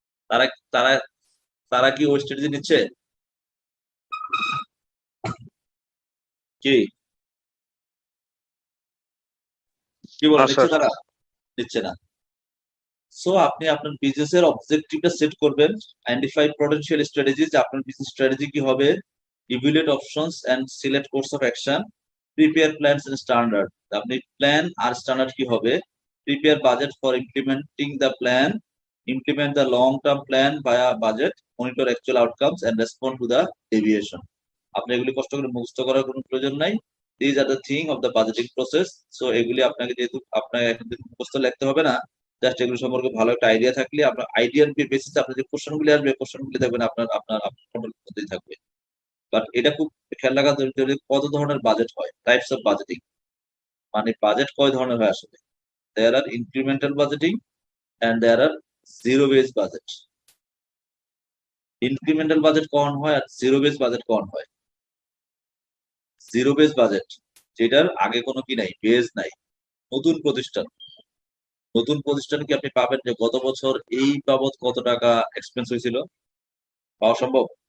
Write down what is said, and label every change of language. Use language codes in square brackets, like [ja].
[bn] তারা তারা তারা কি ওই স্ট্র্যাটেজি নিচ্ছে কি কি বলে না নিচ্ছে? স্যার। তারা নিচ্ছে না। সো আপনি আপনার বিজনেসের অবজেক্টিভটা সেট করবেন, [en] identify potential strategies, [bn] আপনার বিজনেস স্ট্র্যাটেজি কি হবে, [en] Evaluate options and select course of action, prepare plans and standard. [bn] আপনি প্ল্যান আর স্ট্যান্ডার্ড কি হবে, [en] Prepare budget for implementing the plan, implement the long-term plan via budget, monitor actual outcomes and respond to the deviation. [bn] আপনি এগুলি কষ্ট করে মুখস্থ করার কোনো প্রয়োজন নাই। [en] These are the thing of the budgeting process. [bn] So এগুলি আপনাকে যেহেতু আপনাকে একদিন মুখস্থ লিখতে হবে না, জাস্ট এগুলো সম্পর্কে ভালো একটা আইডিয়া থাকলে আপনার আইডিয়ার বেসিসে আপনার যে কোশ্চেনগুলি আসবে কোশ্চেনগুলি দেখবেন আপনার কন্ট্রোল করতেই থাকবে। বাট এটা খুব খেয়াল রাখা জরুরি কত ধরনের বাজেট হয়, [en] types of budgeting, [bn] মানে বাজেট কয় ধরনের হয় আসলে। [en] There are incremental budgeting and there are zero based budget. [bn] Incremental budget কখন হয় আর জিরো বেস বাজেট কখন হয়? জিরো বেস বাজেট যেটার আগে কোনো কি নাই, বেস নাই, নতুন প্রতিষ্ঠান কি আপনি পাবেন যে গত বছর এই বাবদ কত টাকা এক্সপেন্স হয়েছিল, পাওয়া সম্ভব?